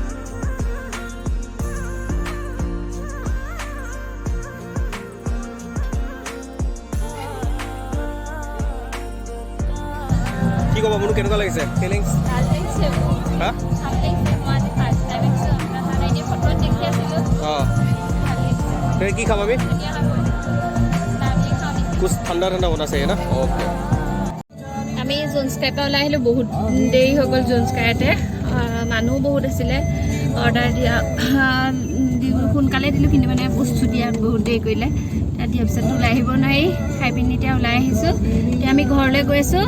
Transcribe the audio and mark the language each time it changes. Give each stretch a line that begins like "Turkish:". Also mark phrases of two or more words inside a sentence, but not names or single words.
Assamese: কি ক'ব মোৰনো কেনেকুৱা লাগিছে ফিলিংছ? হা অঁ তুমি কি খাবা?
Hindi: कुछ ठंडा ठंडा होना चाहिए ना ओके
Assamese: আমি জোনস্কায়াৰ পৰা ওলাই আহিলোঁ। বহুত দেৰি হৈ গ'ল জোনস্কায়াতে, মানুহ বহুত আছিলে। অৰ্ডাৰ দিয়া সোনকালে দিলোঁ, কিন্তু মানে বস্তু দিয়া বহুত দেৰি কৰিলে। এতিয়া দিয়াৰ পিছত ওলাই আহিব নোৱাৰি, খাই পিনি এতিয়া ওলাই আহিছোঁ। এতিয়া আমি ঘৰলৈ গৈ আছোঁ।